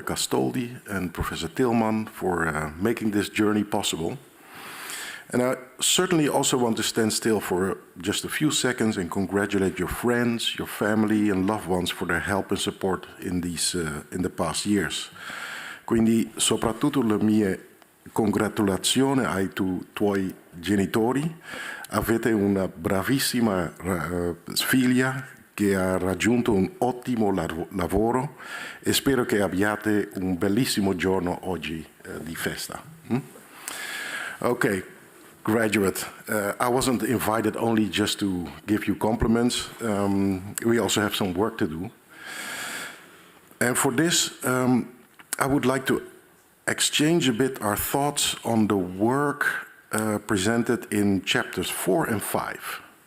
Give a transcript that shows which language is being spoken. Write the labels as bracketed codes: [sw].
[en] Castoldi and Professor Tillman for making this journey possible. And I certainly also want to stand still for just a few seconds and congratulate your friends, your family and loved ones for their help and support in the past years. [it] Quindi soprattutto le mie congratulazioni ai tuoi genitori. Avete una bravissima figlia che ha raggiunto un ottimo lavoro e spero che abbiate un bellissimo giorno oggi di festa. [en] Okay, graduate, I wasn't invited only just to give you compliments. We also have some work to do. And for this, I would like to exchange a bit our thoughts on the work presented in chapters 4 and 5.